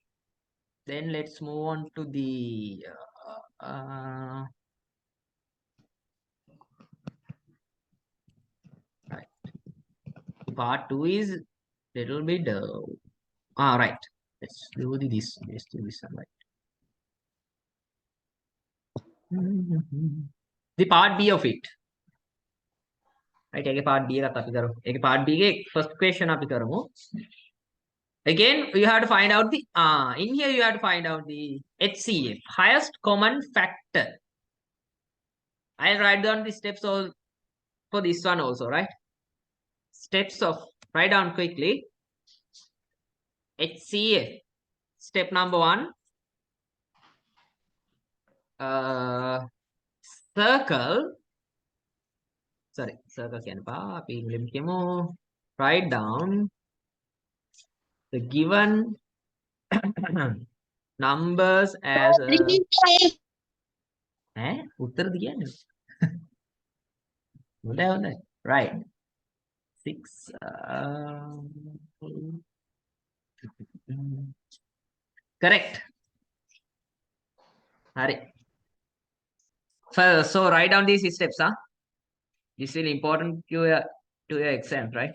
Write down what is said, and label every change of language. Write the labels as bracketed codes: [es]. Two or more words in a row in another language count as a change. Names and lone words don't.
[en] Then let's move on to the right. Part 2 is little bit right. Let's do this. Let's do this one right. The part B of it. Right, [si] ඒකේ [en] part B [si] එකත් අපි කරමු. ඒකේ [en] part B [si] එකේ [en] first question [si] අපි කරමු. [en] Again, you have to find out the in here you have to find out the HCF, highest common factor. I'll write down the steps all for this one also, right? Steps of, write down quickly. HCF. Step number 1. [si] Circle කියන පා අපි ඉංග්‍රීසියෙන් කියමු. [en] Write down the given numbers as [si] උත්තරද කියන්නේ? හොඳයි. [en] Right. 6 correct. [si] හරි. [en] So write down these steps, This will important to your exam, right?